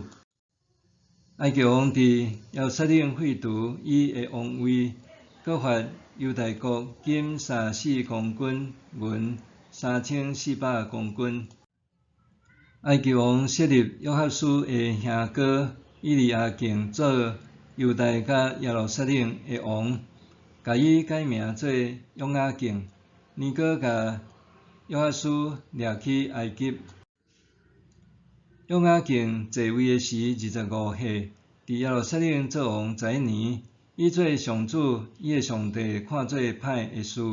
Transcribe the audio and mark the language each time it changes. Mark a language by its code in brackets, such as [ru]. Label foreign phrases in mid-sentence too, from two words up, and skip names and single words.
[nan] 埃及王伫耶路撒冷废除伊的王位，搁罚犹太国金34公斤，银3400公斤。埃及王设立约哈斯的兄哥以利亚敬做犹太甲耶路撒冷的王，甲伊改名做约雅敬。尼哥甲约哈斯掠去埃及。约雅敬继位的时25岁，伫耶路撒冷做王11年，伊做上主伊的上帝看做歹的事。